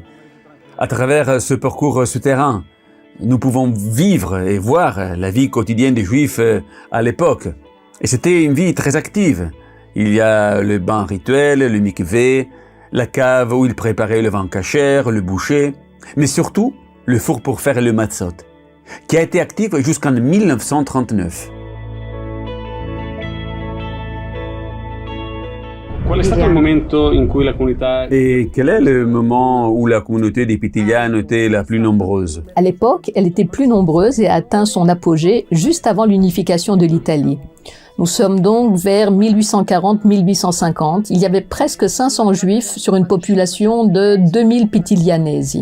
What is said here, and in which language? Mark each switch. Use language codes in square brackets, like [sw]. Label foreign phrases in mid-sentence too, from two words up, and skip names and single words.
[fr] À travers ce parcours souterrain, nous pouvons vivre et voir la vie quotidienne des Juifs à l'époque. Et c'était une vie très active. Il y a le bain rituel, le mikvé, la cave où ils préparaient le vin kasher, le boucher, mais surtout le four pour faire le matzot, qui a été actif jusqu'en 1939. [it] Qual è stato il momento in cui la comunità... [fr] Et quel est le moment où la communauté des Pitigliano était la plus nombreuse? À l'époque, elle était plus nombreuse et a atteint son apogée juste avant l'unification de l'Italie. Nous sommes donc vers 1840-1850. Il y avait presque 500 juifs sur une population de 2000 Pitiglianesi.